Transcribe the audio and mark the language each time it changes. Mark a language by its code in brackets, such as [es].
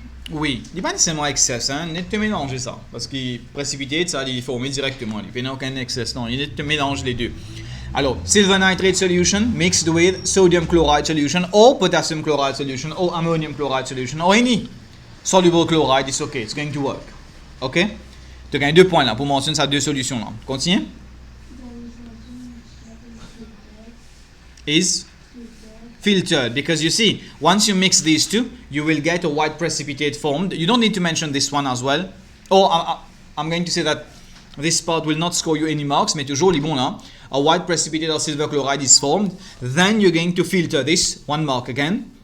[fr] Oui, il n'est pas nécessairement excess, hein. Il te mélanger ça. Parce que précipité, ça, il faut mettre directement. Il n'y a aucun excess, non. Il te mélange les deux. [en] Alors, silver nitrate solution mixed with sodium chloride solution or potassium chloride solution or ammonium chloride solution or any soluble chloride, it's okay, it's going to work. Ok? [fr] Tu gagnes 2 points là pour mentionner ces deux solutions là. [en] Continue. Is filtered, because you see, once you mix these two, you will get a white precipitate formed. You don't need to mention this one as well. Oh, I'm going to say that this part will not score you any marks, [fr] mais toujours les bons là. [en] A white precipitate of silver chloride is formed. Then you're going to filter this. 1 mark again.